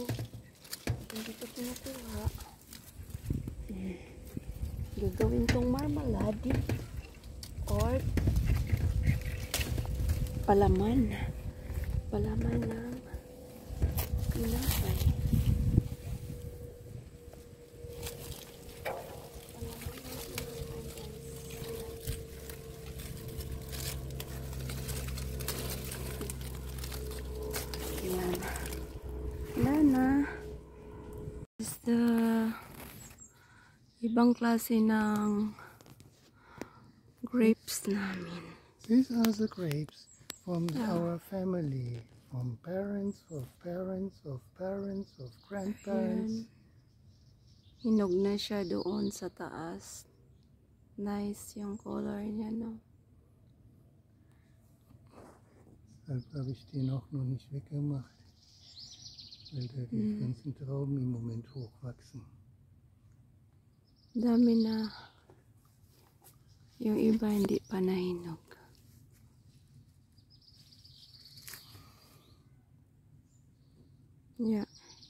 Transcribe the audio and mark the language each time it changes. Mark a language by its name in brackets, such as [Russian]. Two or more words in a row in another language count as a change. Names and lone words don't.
[Filipino] Hindi ko kinukuha. Gagawin tong marmalade or palaman. Palaman ng tinapay. Nana [English] is the [Filipino] ibang klase ng grapes namin. [English] These are the grapes from our family. From parents, of parents, of parents, of grandparents. [Filipino] Ayan. Hinog na siya doon sa taas. Nice yung color niya, no? [German] Deshalb habe ich den auch noch nicht weggemacht. Weil da die ganzen Trauben im Moment hochwachsen. [Filipino] Dami na. Yung iba hindi pa nahinog. Yeah.